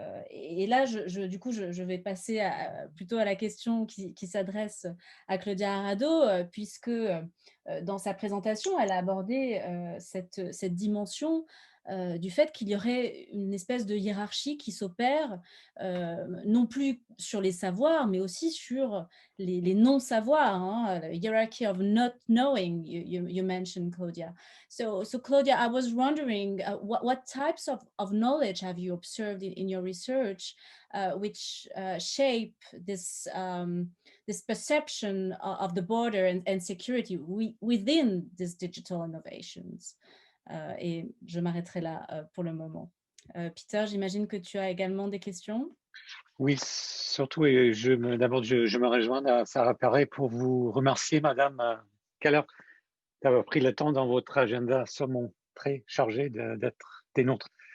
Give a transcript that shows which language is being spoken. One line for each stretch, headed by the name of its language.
French: Et là, du coup, je vais passer plutôt à la question qui s'adresse à Claudia Arado, puisque dans sa présentation, elle a abordé cette dimension du fait qu'il y aurait une espèce de hiérarchie qui s'opère, non plus sur les savoirs, mais aussi sur les non-savoirs, hein,
English: the hierarchy of not knowing, you mentioned,
French: Claudia.
English: So Claudia, I was wondering, what types of knowledge have you observed in your research, which shape this perception of the border and security within these digital innovations?
French: Et je m'arrêterai là pour le moment. Peter, j'imagine que tu as également des questions. Oui, surtout, et d'abord, je me rejoins à Sarah Perret pour vous remercier, Madame Keller, d'avoir pris le temps dans votre agenda sûrement très chargé d'être des nôtres.